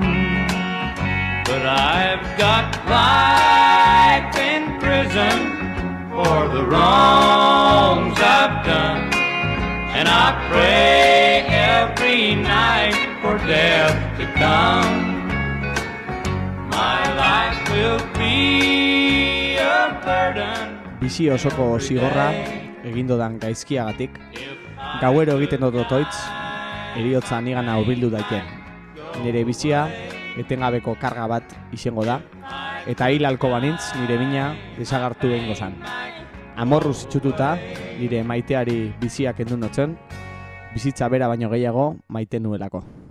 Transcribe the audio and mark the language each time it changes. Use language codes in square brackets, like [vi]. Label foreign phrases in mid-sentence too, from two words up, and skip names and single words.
[en] But I've got life in prison for the wrongs I've done, and I pray every night for death to come. My life will be a burden. [eu] Bizi osoko zigorra egindodan gaizkiagatik, gauero egiten dut otoitz, eriotza nigana hurbildu daiken. Nire bizia etengabeko karga bat izango da, eta hil halko banintz nire mina desagartu egingo zan. Amorruz itxututa nire maiteari biziak endu notzen, bizitza bera baino gehiago maite nuelako.